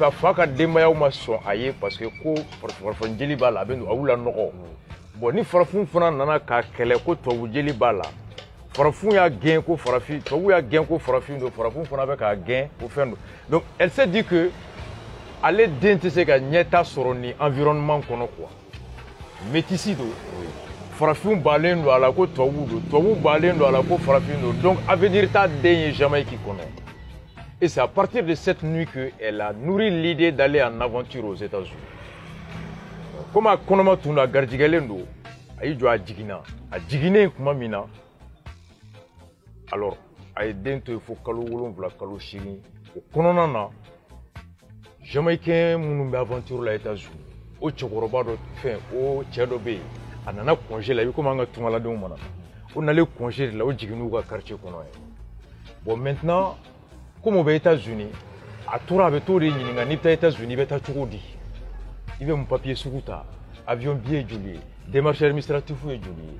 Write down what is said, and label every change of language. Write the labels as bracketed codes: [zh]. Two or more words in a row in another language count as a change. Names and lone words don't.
[bm] a fa ka denbayaw ma sɔn a ye [fr] parce que [bm] ko farafin jeli b'a la a bɛ a y'u lanɔgɔ bon ni farafin fana nana k'a kɛlɛ ko tubabu jeli b'a la farafin y'a gɛn ko farafin tubabu y'a gɛn ko farafin don farafin fana bɛ k'a gɛn ko fɛn don [fr] donc elle s'est dit que [bm] ale den tɛ se ka ɲɛta sɔrɔ ni environnement kɔnɔ quoi métisi don farafin balen don a la ko tubabu don tubabu balen don a la ko farafin don donc avenir t'a den ye Jamaïque kɔnɔ [fr] et c'est à partir de cette nuit que elle a nourri l'idée d'aller en aventure aux États-Unis [bm] comme a kɔnɔma tun don a garijigɛlen don a y'i jɔ a jiginnen tuma min na alors a ye den to yen fo kalo 7 kalo 8 o kɔnɔna na Jamaïcain minnu bɛ aventure la États-Unis o cɛkɔrɔba dɔ fɛn o cɛ dɔ bɛ yen a nana congé la i bɛ komi an ka tungaladenw mana o nalen congé de la o jiginn'u ka quartier kɔnɔ ye bon [fr] maintenant comme [bm] o bɛ États-Unis a tora a bɛ t'o de ɲininka n'i bɛ taa États-Unis i bɛ taa cogo di i bɛ mun papier sugu ta [fr] avion billet [bm] ye joli ye [fr] démarche administrative [bm] ye joli ye